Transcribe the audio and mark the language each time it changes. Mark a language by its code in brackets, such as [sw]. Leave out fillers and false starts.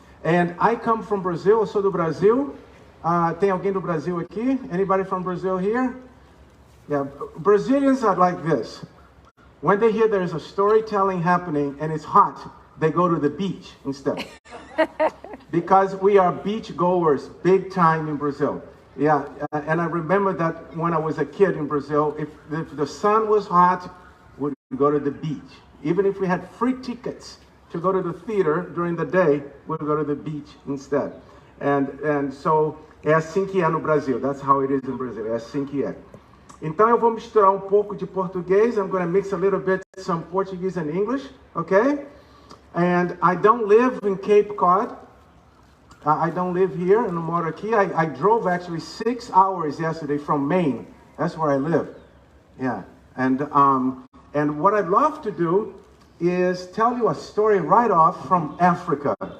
[en] And I come from Brazil. [pt] Eu sou do Brasil. Tem alguém do Brasil aqui? [en] Anybody from Brazil here? Yeah, Brazilians are like this. When they hear there's a storytelling happening and it's hot, they go to the beach instead. Because we are beach goers big time in Brazil. Yeah, and I remember that when I was a kid in Brazil, if the sun was hot, we'd go to the beach. Even if we had free tickets to go to the theater during the day, we'll go to the beach instead. And so, [pt] é assim que é no Brasil. [en] That's how it is in Brazil. [pt] É assim que é. Então eu vou misturar um pouco de português. [en] I'm going to mix a little bit some Portuguese and English, okay? And I don't live in Cape Cod. I don't live here. [pt] Eu não moro aqui. [en] I drove actually 6 hours yesterday from Maine. That's where I live. Yeah. And what I'd love to do is tell you a story right off from Africa.